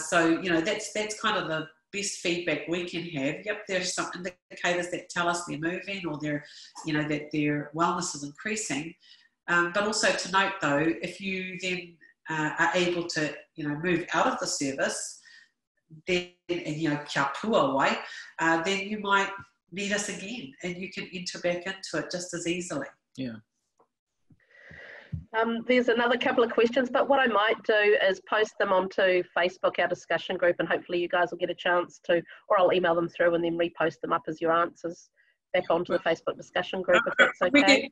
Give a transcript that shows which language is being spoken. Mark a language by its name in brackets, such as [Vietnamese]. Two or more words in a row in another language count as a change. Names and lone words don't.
[English] So, you know, that's kind of the best feedback we can have. Yep, there's some indicators that tell us they're moving, or they're, you know, that their wellness is increasing. But also to note though, if you then are able to, you know, move out of the service, then, and, you know, [Māori] kia pua wai, [English] then you might need us again, and you can enter back into it just as easily. Yeah. There's another couple of questions, but what I might do is post them onto Facebook, our discussion group, and hopefully you guys will get a chance to, or I'll email them through and then repost them up as your answers back onto the Facebook discussion group, if that's okay.